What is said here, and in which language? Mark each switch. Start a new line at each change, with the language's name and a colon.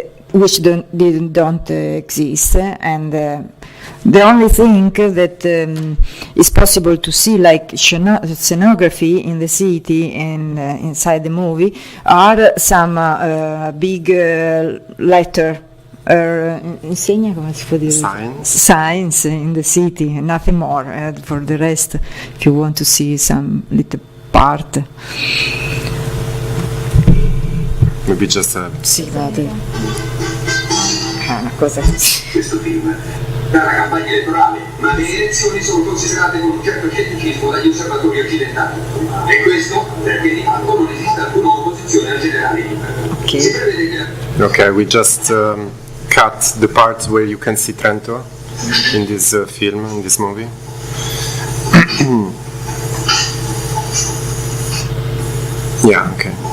English: which don't exist, and the only thing that is possible to see, like scenography in the city and inside the movie, are some big letter.
Italian: Insegna, come si può dire?
English: Signs in the city, nothing more. For the rest, if you want to see some little part. Maybe just a...
Italian: Sì, vado. Una cosa così. Questo film dalla campagna elettorale, ma le elezioni sono considerate con un certo scetticismo dagli osservatori occidentali. E questo perché di fatto non esiste alcuna opposizione al generale libero. Si prevede che...
English: Okay, we just cut the parts where you can see Trento in this film, in this movie. Yeah, okay.